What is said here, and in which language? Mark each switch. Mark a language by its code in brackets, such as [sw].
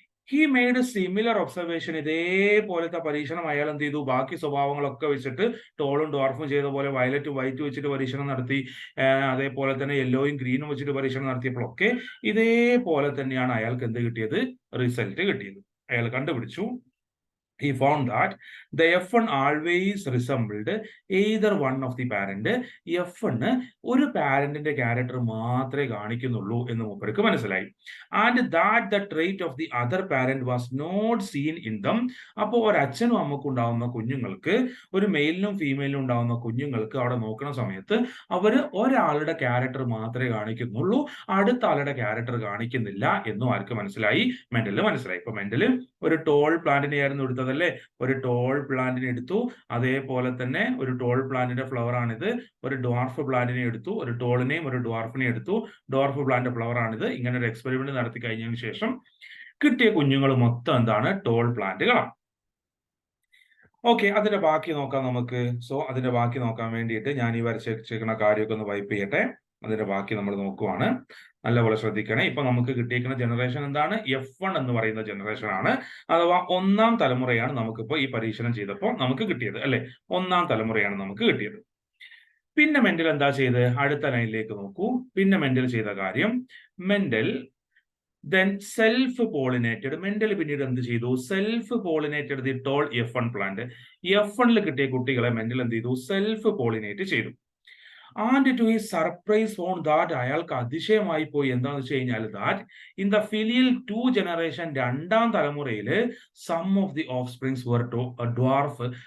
[en] he made similar observation, [ml] ഇതേപോലത്തെ പരീക്ഷണം അയാൾ എന്ത് ചെയ്തു, ബാക്കി സ്വഭാവങ്ങളൊക്കെ വെച്ചിട്ട് ടോളും ഡ്വാർഫും ചെയ്ത പോലെ വയലറ്റും വൈറ്റും വെച്ചിട്ട് പരീക്ഷണം നടത്തി, അതേപോലെ തന്നെ യെല്ലോയും ഗ്രീനും വെച്ചിട്ട് പരീക്ഷണം നടത്തിയപ്പോഴൊക്കെ ഇതേപോലെ തന്നെയാണ് അയാൾക്ക് എന്ത് കിട്ടിയത്, റിസൾട്ട് കിട്ടിയത്. അയാൾ കണ്ടുപിടിച്ചു, [en] he found that the F1 always resembled either one of the parent. [ml] F1 ഒരു പാരന്റിന്റെ ക്യാരക്ടർ മാത്രമേ കാണിക്കുന്നുള്ളൂ എന്ന് മൂപ്പർക്ക് മനസ്സിലായി. [en] And that the trait of the other parent was not seen in them. [ml] അപ്പോൾ ഒരു അച്ഛനും അമ്മക്കും ഉണ്ടാവുന്ന കുഞ്ഞുങ്ങൾക്ക്, ഒരു മെയിലിനും ഫീമെയിലിനും ഉണ്ടാവുന്ന കുഞ്ഞുങ്ങൾക്ക് അവിടെ നോക്കുന്ന സമയത്ത് അവര് ഒരാളുടെ ക്യാരക്ടർ മാത്രമേ കാണിക്കുന്നുള്ളൂ, അടുത്ത ആളുടെ ക്യാരക്ടർ കാണിക്കുന്നില്ല എന്നും ആർക്ക് മനസ്സിലായി, മെന്റലിന് മനസ്സിലായി. ഇപ്പൊ മെന്റല് ഒരു ടോൾ പ്ലാന്റിനെ ആയിരുന്നു എടുത്തത് അല്ലെ, ഒരു ടോൾ പ്ലാന്റിനെ എടുത്തു, അതേപോലെ തന്നെ ഒരു ടോൾ പ്ലാന്റിന്റെ ഫ്ലവർ ആണിത്. ഒരു ഡ്വാർഫ് പ്ലാന്റിനെ എടുത്തു, ഒരു ടോളിനെയും ഒരു ഡ്വാർഫിനെയും എടുത്തു, ഡ്വാർഫ് പ്ലാന്റ് ഫ്ലവർ ആണിത്. ഇങ്ങനെ ഒരു എക്സ്പെരിമെന്റ് നടത്തി കഴിഞ്ഞതിന് ശേഷം കിട്ടിയ കുഞ്ഞുങ്ങൾ മൊത്തം എന്താണ്? ടോൾ പ്ലാന്റുകളാണ്. ഓക്കെ, അതിന്റെ ബാക്കി നോക്കാം നമുക്ക്. സോ അതിന്റെ ബാക്കി നോക്കാൻ വേണ്ടിയിട്ട് ഞാൻ ഈ വരച്ചിരിക്കുന്ന കാര്യമൊക്കെ ഒന്ന് വൈപ്പ് ചെയ്യട്ടെ. അതിന്റെ ബാക്കി നമ്മൾ നോക്കുവാണ്. നല്ലപോലെ ശ്രദ്ധിക്കണേ. ഇപ്പൊ നമുക്ക് കിട്ടിയിരിക്കുന്ന ജനറേഷൻ എന്താണ്? F1 എന്ന് പറയുന്ന ജനറേഷൻ ആണ്. അഥവാ ഒന്നാം തലമുറയാണ് നമുക്കിപ്പോ ഈ പരീക്ഷണം ചെയ്തപ്പോൾ നമുക്ക് കിട്ടിയത്, അല്ലെ? ഒന്നാം തലമുറയാണ് നമുക്ക് കിട്ടിയത്. പിന്നെ മെന്റൽ എന്താ ചെയ്ത്? അടുത്ത ലൈനിലേക്ക് നോക്കൂ. പിന്നെ മെന്റൽ ചെയ്ത കാര്യം, മെന്റൽ [en] then self-pollinated. [ml] മെന്റൽ പിന്നീട് എന്ത് ചെയ്തു? [en] Self-pollinated the tall F1 plant. [ml] F1 കിട്ടിയ കുട്ടികളെ മെന്റൽ എന്ത് ചെയ്തു? Self-pollinate ചെയ്തു. [en] and to his surprise found that, [ml] അയാൾക്ക് അതിശയമായി പോയി. എന്താണെന്ന് വെച്ച് കഴിഞ്ഞാൽ [en] that in the filial 2 generation, [ml] രണ്ടാം തലമുറയിൽ [en] Some of the offsprings were dwarf.